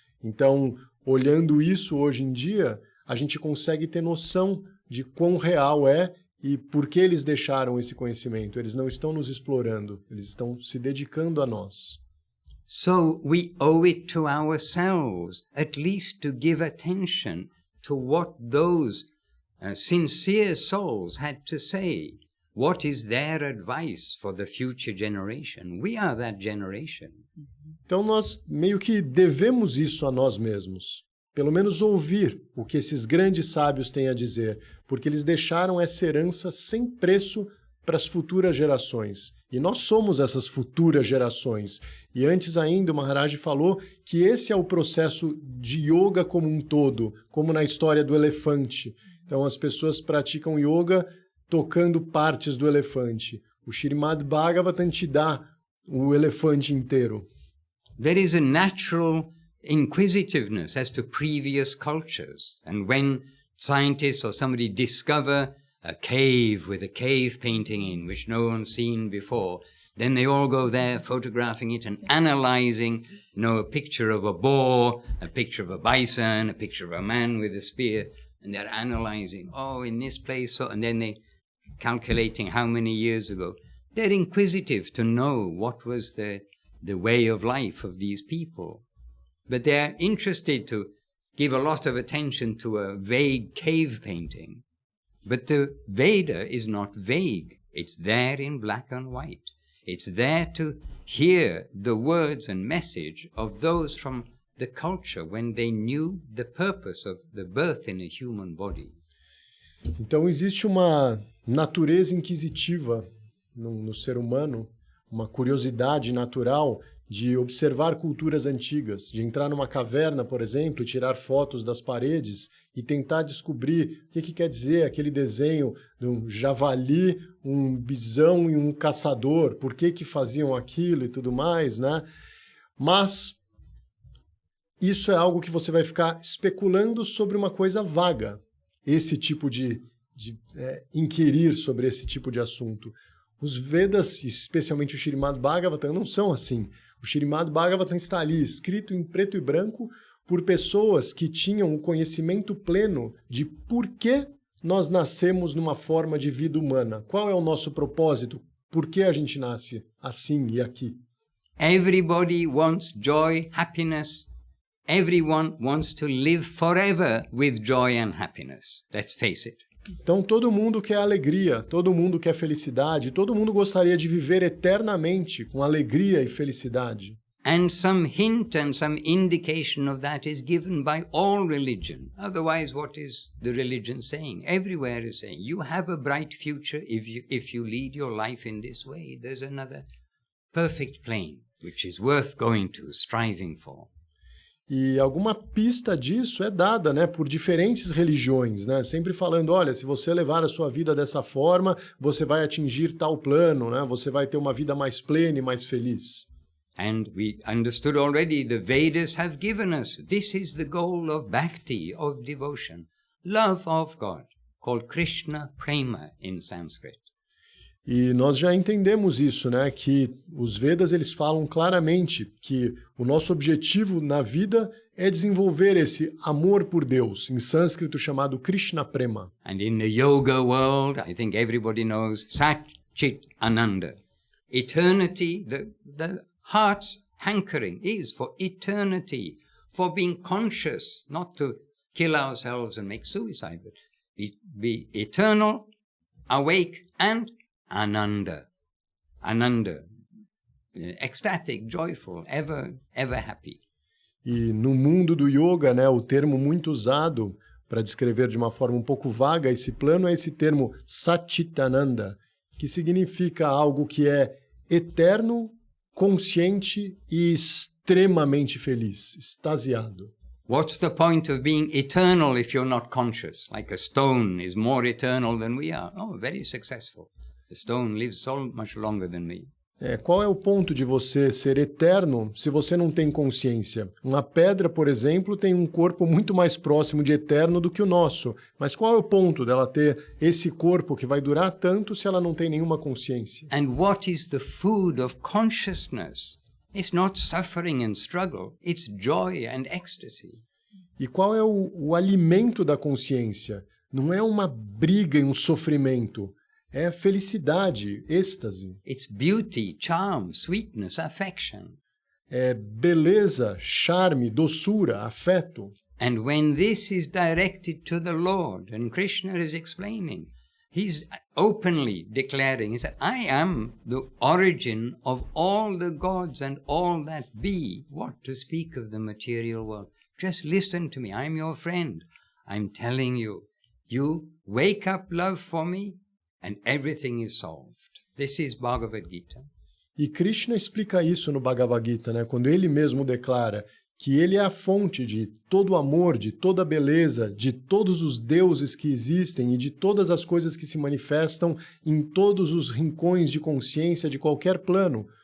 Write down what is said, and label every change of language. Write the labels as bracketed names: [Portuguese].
[Portuguese] Então, olhando isso hoje em dia, a gente consegue ter noção de quão real é e por que eles deixaram esse conhecimento. Eles não estão nos explorando, eles estão se dedicando a nós. [English] So we owe it to ourselves at least to give attention to what those sincere souls had to say. What is their advice for the future generation? We are that generation. [Portuguese] Então nós meio que devemos isso a nós mesmos. Pelo menos ouvir o que esses grandes sábios têm a dizer, porque eles deixaram essa herança sem preço para as futuras gerações. E nós somos essas futuras gerações. E antes ainda, o Maharaj falou que esse é o processo de yoga como um todo, como na história do elefante. Então as pessoas praticam yoga tocando partes do elefante. O Śrīmad Bhagavatam te dá o elefante inteiro. [English] There is a natural inquisitiveness as to previous cultures. And when scientists or somebody discover a cave with a cave painting in, which no one's seen before, then they all go there photographing it and analyzing, a picture of a boar, a picture of a bison, a picture of a man with a spear, and they're analyzing, in this place, and then they calculating how many years ago. They're inquisitive to know what was the way of life of these people. But they're interested to give a lot of attention to a vague cave painting. But the Veda is not vague. It's there in black and white. It's there to hear the words and message of those from the culture when they knew the purpose of the birth in a human body. [Portuguese] Então existe uma natureza inquisitiva no ser humano, uma curiosidade natural de observar culturas antigas, de entrar numa caverna, por exemplo, e tirar fotos das paredes e tentar descobrir o que quer dizer aquele desenho de um javali, um bisão e um caçador, por que faziam aquilo e tudo mais, né? Mas isso é algo que você vai ficar especulando sobre uma coisa vaga, esse tipo de inquirir sobre esse tipo de assunto. Os Vedas, especialmente o Śrīmad Bhagavatam, não são assim. O Śrīmad Bhagavatam está ali, escrito em preto e branco, por pessoas que tinham o conhecimento pleno de por que nós nascemos numa forma de vida humana. Qual é o nosso propósito? Por que a gente nasce assim e aqui? [English] Everybody wants joy, happiness. Everyone wants to live forever with joy and happiness. Let's face it. [Portuguese] Então todo mundo quer alegria, todo mundo quer felicidade, todo mundo gostaria de viver eternamente com alegria e felicidade. [English] And some hint and some indication of that is given by all religion. Otherwise, what is the religion saying? Everywhere is saying, you have a bright future if you lead your life in this way. There's another perfect plane, which is worth going to, striving for. [Portuguese] E alguma pista disso é dada, né, por diferentes religiões, né, sempre falando, olha, se você levar a sua vida dessa forma, você vai atingir tal plano, né, você vai ter uma vida mais plena e mais feliz. [English] And we understood already the Vedas have given us, this is the goal of bhakti, of devotion, love of God, called Krishna Prema in Sanskrit. [Portuguese] E nós já entendemos isso, né? Que os Vedas eles falam claramente que o nosso objetivo na vida é desenvolver esse amor por Deus, em sânscrito chamado Krishna Prema. [English] And in the yoga world, I think everybody knows Sat Chit Ananda. Eternity, the heart's hankering is for eternity, for being conscious, not to kill ourselves and make suicide, but be eternal, awake and Ananda, ecstatic, joyful, ever happy. [Portuguese] E no mundo do yoga, né, o termo muito usado para descrever de uma forma um pouco vaga esse plano é esse termo Satchitananda, que significa algo que é eterno, consciente e extremamente feliz, extasiado. [English] What's the point of being eternal if you're not conscious? Like a stone is more eternal than we are. Oh, very successful. The stone lives so much longer than me. [Portuguese] Qual é o ponto de você ser eterno se você não tem consciência? Uma pedra, por exemplo, tem um corpo muito mais próximo de eterno do que o nosso. Mas qual é o ponto dela ter esse corpo que vai durar tanto se ela não tem nenhuma consciência? [English] And what is the food of consciousness? It's not suffering and struggle, it's joy and ecstasy. [Portuguese] E qual é o alimento da consciência? Não é uma briga e um sofrimento. É felicidade, êxtase. [English] It's beauty, charm, sweetness, affection. [Portuguese] beleza, charme, doçura, afeto. [English] And when this is directed to the Lord, and Krishna is explaining, he's openly declaring, he said, I am the origin of all the gods and all that be. What to speak of the material world? Just listen to me. I'm your friend. I'm telling you. You wake up love for me and everything is solved. This is Bhagavad Gita. [Portuguese] E Krishna explica isso no Bhagavad Gita, né? Quando ele mesmo declara que ele é a fonte de todo o amor, de toda a beleza, de todos os deuses que existem e de todas as coisas que se manifestam em todos os rincões de consciência de qualquer plano.